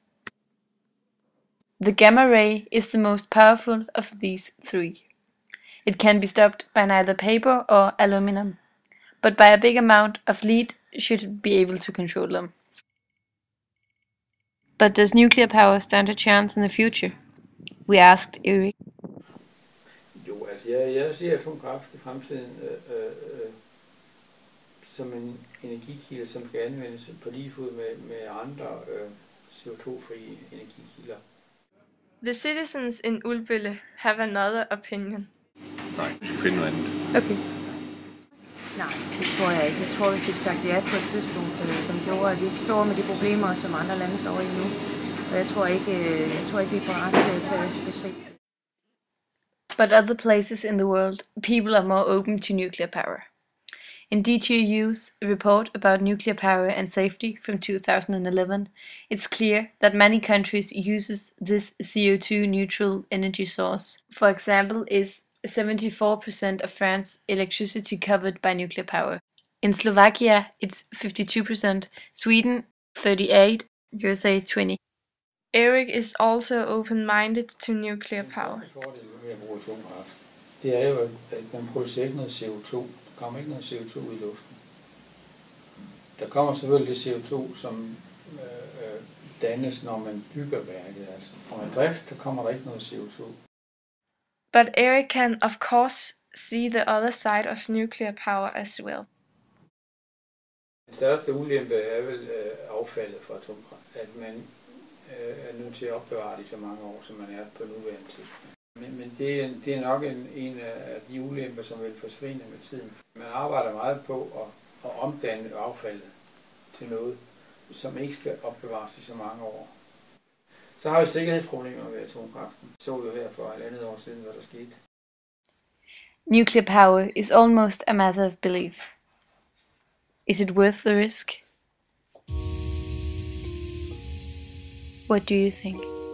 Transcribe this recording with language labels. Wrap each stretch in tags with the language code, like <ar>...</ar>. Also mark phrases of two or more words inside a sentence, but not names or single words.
<en>The gamma ray is the most powerful of these three. It can be stopped by neither paper or aluminum, but by a big amount of lead should be able to control them. But does nuclear power stand a chance in the future? We asked Erik.</en> <da>Jo, altså jeg ser atomkraft i fremtiden som en energikilde, som skal anvendes på lige fod med andre CO2-frie energikilder.</da> <en>The citizens in Ulbølle have another opinion.</en> <da>Nej, vi skal finde noget andet. Okay. Nej, det tror jeg ikke. Jeg tror, vi fik sagt ja på et tidspunkt, som gjorde, at vi ikke står med de problemer, som andre lande står i nu. Og jeg tror ikke, vi er parat til at tage det skridt.</da> <en>But other places in the world, people are more open to nuclear power. In DTU's report about nuclear power and safety from 2011, it's clear that many countries uses this CO2 neutral energy source. For example, is 74% of France's electricity covered by nuclear power. In Slovakia, it's 52%, Sweden 38%, USA 20%. Erik is also open-minded to nuclear power.</en> <da>Det er jo, at man producerer ikke noget CO2. Der kommer ikke noget CO2 i luften. Der kommer selvfølgelig det CO2, som dannes, når man bygger værket. Altså. Når man drift, der kommer der ikke noget CO2.</da> <en>But Erik can of course see the other side of nuclear power as well.</en> <da>Den største ulempe er vel affaldet fra atomkraft. At man er nødt evnen til at opbevare det i så mange år, som man er på nuværende tidspunkt. Men det er nok en af de ulemper, som vil forsvinde med tiden. Man arbejder meget på at omdanne affaldet til noget, som ikke skal opbevares i så mange år. Så har vi sikkerhedsproblemer ved atomkraften. Vi så jo her for 1,5 år siden, hvad der skete.</da> <en>Nuclear power is almost a matter of belief. Is it worth the risk? What do you think?</en>